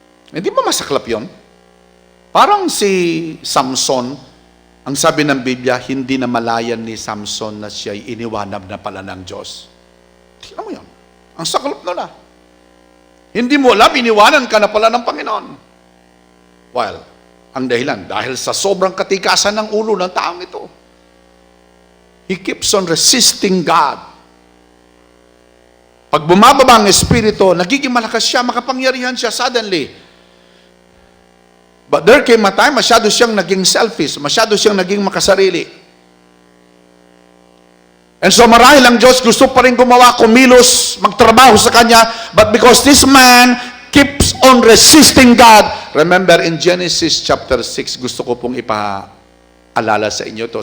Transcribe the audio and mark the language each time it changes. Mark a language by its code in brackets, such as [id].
[tl] Hindi ba masaklap yun? Parang si Samson, ang sabi ng Biblia, hindi na malayan ni Samson na siya'y iniwanag na pala ng Diyos. Tingnan mo yun. Ang saklap nun Hindi mo alam, iniwanan ka na pala ng Panginoon. Well, ang dahilan, dahil sa sobrang katikasan ng ulo ng taong ito. [en] He keeps on resisting God. [tl] Pag bumababa ang Espiritu, nagiging malakas siya, makapangyarihan siya suddenly. [en] But there came a time, [tl] masyado siyang naging selfish, masyado siyang naging makasarili. And so marahil ang Diyos gusto pa rin gumawa, kumilos, magtrabaho sa Kanya, [en] but because this man keeps on resisting God, remember in Genesis chapter 6, [tl] gusto ko pong ipaalala sa inyo to.